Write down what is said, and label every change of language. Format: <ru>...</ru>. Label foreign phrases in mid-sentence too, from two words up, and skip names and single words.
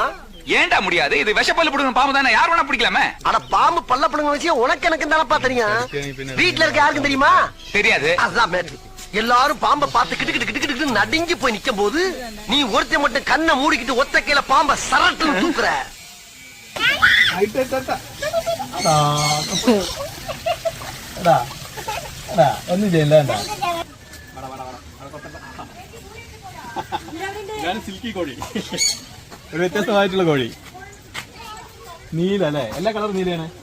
<ta>ஏன்டா முடியாது? இது விஷப்பல்லு புடுங்க பாம்பு தானே, யார் வேணா பிடிக்கலாமே. அட பாம்பு பல்ல பிடுங்க விஷயம் உனக்கு எனக்கு தானப்பா தெரியும். வீட்டுல இருக்க யாருக்கும் தெரியுமா? தெரியாது. அதான் மேட்ரு. எல்லாரும் பாம்பை பார்த்து கிட்டு கிட்டு கிட்டு கிட்டு நடுங்கி போய் நிக்கும் போது நீ ஒருத்தன் மட்டும் கண்ணை மூடிக்கிட்டு ஒத்த கையில பாம்பை சரட்டுன்னு தூக்குற.</ta> <ml>ഒന്നും ചെയ്യില്ല. സിൽക്കി കോഴി, ഒരു വ്യത്യസ്തമായിട്ടുള്ള കോഴി. നീല അല്ലേ? എല്ലാ കളറും നീലയാണ്.</ml>